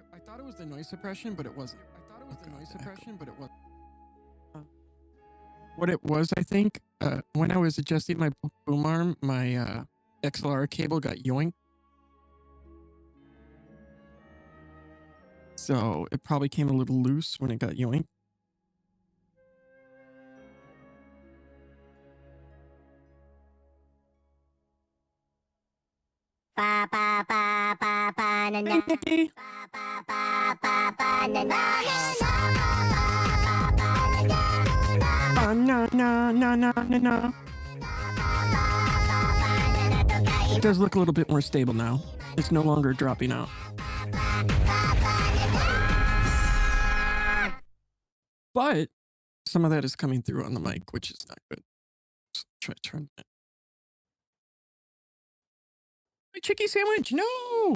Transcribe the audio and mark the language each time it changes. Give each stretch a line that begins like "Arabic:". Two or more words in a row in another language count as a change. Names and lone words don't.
English: I thought it was the noise suppression, but it wasn't. I thought it was the noise suppression, but it wasn't. What it was, I think, when I was adjusting my boom arm, my XLR cable got yoinked. So it probably came a little loose when it got yoinked. Ba ba ba ba ba na na. Hey, Ba ba ba ba ba na na. na na na na na na. It does look a little bit more stable now. It's no longer dropping out. But some of that is coming through on the mic, which is not good. So try to turn it. My chicky sandwich, no!